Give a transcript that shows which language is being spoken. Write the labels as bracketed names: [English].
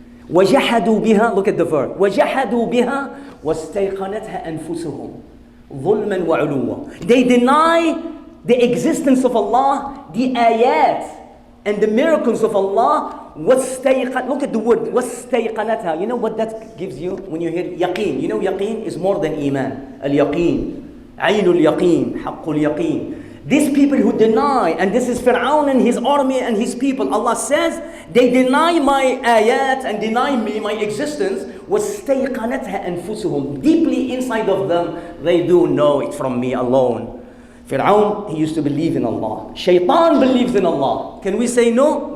[Arabic] وَجَحَدُوا بِهَا. [English] Look at the verb. [Arabic] وَجَحَدُوا بِهَا وَاسْتَيْقَنَتْهَا أَنفُسُهُم ظُلْمًا وَعُلُوًّا. [English] They deny the existence of Allah, the ayat and the miracles of Allah. Look at the word وَاسْتَيْقَنَتْهَا. You know what that gives you when you hear yaqeen? You know yaqeen is more than iman. [Arabic] Al-yaqeen, عين اليقين, حق اليقين. [English] These people who deny, and this is Fir'aun and his army and his people, Allah says, they deny my ayat and deny me, my existence. [Arabic] وَاسْتَيْقَنَتْهَا أَنفُسُهُم. [English] Deeply inside of them, they do know it from me alone. Fir'aun, he used to believe in Allah. Shaitan believes in Allah. Can we say no?